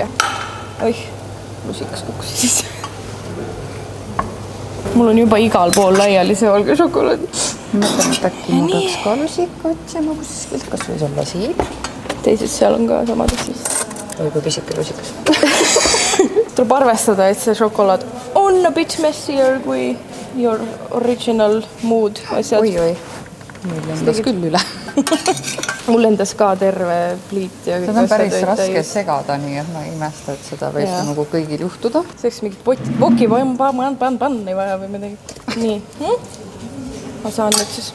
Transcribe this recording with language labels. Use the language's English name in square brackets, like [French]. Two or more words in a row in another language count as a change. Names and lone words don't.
[Estonian] Oih, lusikas kukkus siis. Mul on juba igal pool laiali see valge šokolaad. Mõtlen, et äkki ma peaks ka lusikat ja kuskilt, kas võis olla siin? Teised seal on ka samad siis. Või kui pisike lusikas. Tuleb arvestada, et see šokolaad on [English] a bit messier [Estonian] kui [English] your original mood [Estonian] asjad. Oi. Meil lendas küll üle. mul lendas ka terve pliit ja kõik seda on päris raske segada, nii et ma ei imesta, et seda võib nagu kõigil juhtuda. Selleks mingit poki panni vaja või midagi. Nii. Ma saan nüüd siis.